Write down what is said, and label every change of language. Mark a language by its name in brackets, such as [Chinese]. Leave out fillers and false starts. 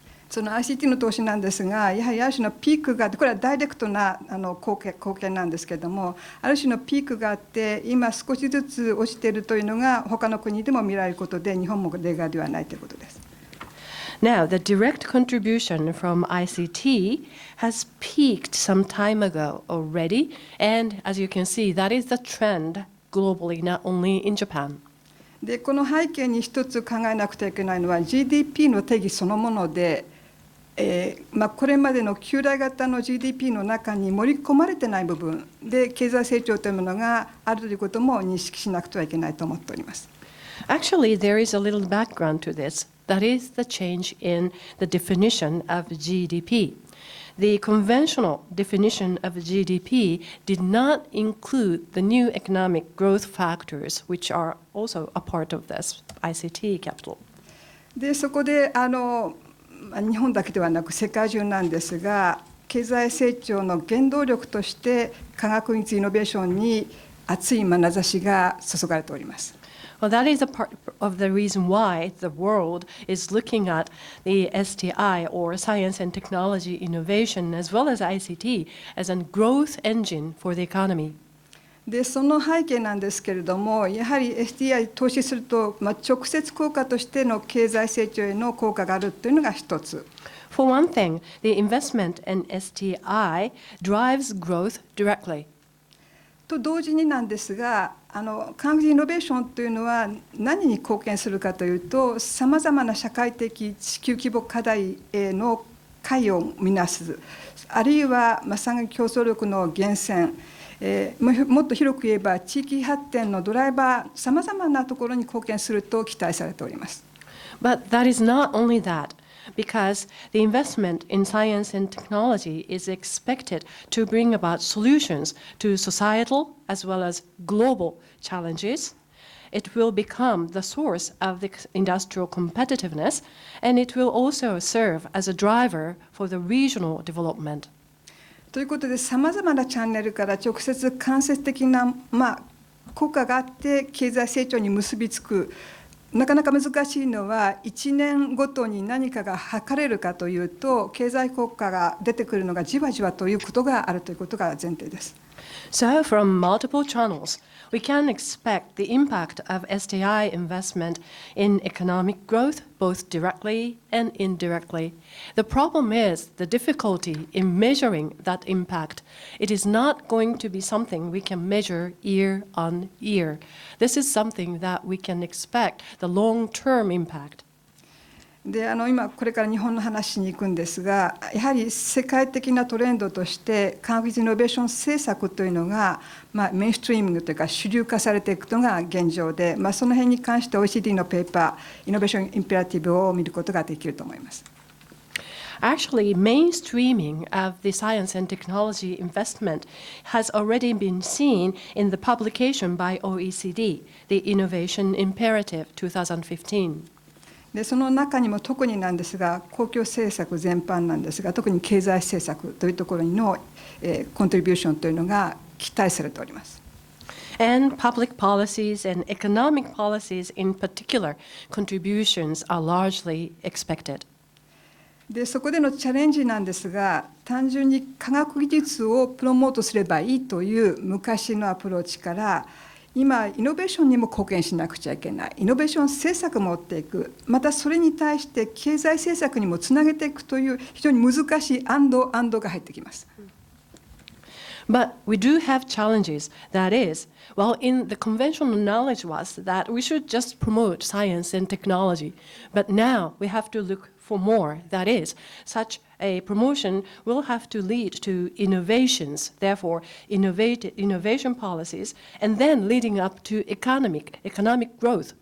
[Japanese] その ICT の投資なんですが、やはりある種のピークがあって、これはダイレクトな貢献なんですけれども、ある種のピークがあって、今少しずつ落ちているというのが他の国でも見られることで、日本も例外ではないということです。 [English] Now, the direct contribution from ICT has peaked some time ago already, and as you can see, that is the trend globally, not only in Japan. [Japanese] で、この背景に一つ考えなくてはいけないのは GDP の定義そのもので、これまでの旧来型の GDP の中に盛り込まれてない部分で経済成長というものがあるということも認識しなくてはいけないと思っております。 [English] Actually, there is a little background to this. That is the change in the definition of GDP. The conventional definition of GDP did not include the new economic growth factors, which are also a part of this ICT capital. [Japanese] で、そこで日本だけではなく世界中なんですが、経済成長の原動力として科学技術イノベーションに熱い眼差しが注がれております。 [English] Well, that is a part of the reason why the world is looking at the STI, or Science and Technology Innovation, as well as ICT, as a growth engine for the economy. [Japanese] で、その背景なんですけれども、やはり STI 投資すると、直接効果としての経済成長への効果があるというのが一つ。 [English] For one thing, the investment in STI drives growth directly. [Japanese] と同時になんですが、科学技術イノベーションというのは何に貢献するかというと、さまざまな社会的地球規模課題への解を見なす、あるいは産業競争力の源泉、もっと広く言えば地域発展のドライバー、さまざまなところに貢献すると期待されております。 [English] But that is not only that. Because the investment in science and technology is expected to bring about solutions to societal as well as global challenges. It will become the source of the industrial competitiveness, and it will also serve as a driver for the regional development. [Japanese] ということで、さまざまなチャンネルから直接間接的な、効果があって経済成長に結びつく。なかなか難しいのは、1年ごとに何かが測れるかというと、経済効果が出てくるのがじわじわということがあるということが前提です。 [English] So, from multiple channels, we can expect the impact of STI investment in economic growth, both directly and indirectly. The problem is the difficulty in measuring that impact. It is not going to be something we can measure year on year. This is something that we can expect the long-term impact. [Japanese] で今これから日本の話に行くんですが、やはり世界的なトレンドとして科学技術イノベーション政策というのが、メインストリーミングというか主流化されていくのが現状で、その辺に関して OECD のペーパーイノベーションインペラティブを見ることができると思います。 [English] Actually, mainstreaming of the science and technology investment has already been seen in the publication by OECD, the Innovation Imperative 2015. [Japanese] でその中にも特になんですが、公共政策全般なんですが、特に経済政策というところの、コントリビューションというのが期待されております。 [English] And public policies and economic policies in particular, contributions are largely expected. [Japanese] でそこでのチャレンジなんですが、単純に科学技術をプロモートすればいいという昔のアプローチから、今イノベーションにも貢献しなくちゃいけない、イノベーション政策を持っていく、またそれに対して経済政策にもつなげていくという非常に難しいアンドが入ってきます。 [English] But we do have challenges. That is, well, in the conventional knowledge was that we should just promote science and technology. But now we have to look for more. That is, such a promotion will have to lead to innovations, therefore innovation policies, and then leading up to economic growth.